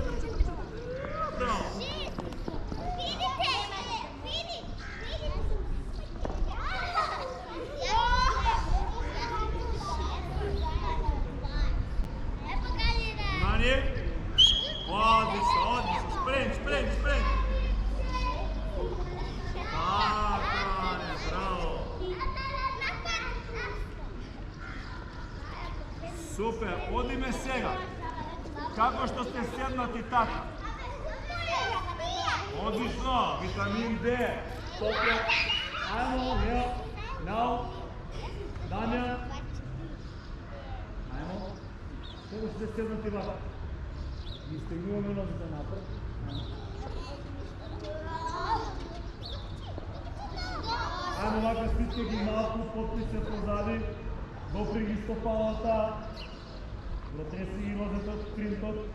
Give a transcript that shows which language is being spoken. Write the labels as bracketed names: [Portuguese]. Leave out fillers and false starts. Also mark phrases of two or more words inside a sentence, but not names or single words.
[Macedonian] Браво! Внимание! Отлично! Спринт! Така, браво! Супер! Одиме сега. Како што сте седнати така? Одлично! Витамин D! Супер! [Serbian] Ajmo, Leo, now, Damjan. [Macedonian] Ajmo. Kako ste седнати вака? Изтегнуваме нозите напред. Ajmo вака, стиске ги малко, потни се позади, допри ги стопалата, протреси ги нозите от спринтот.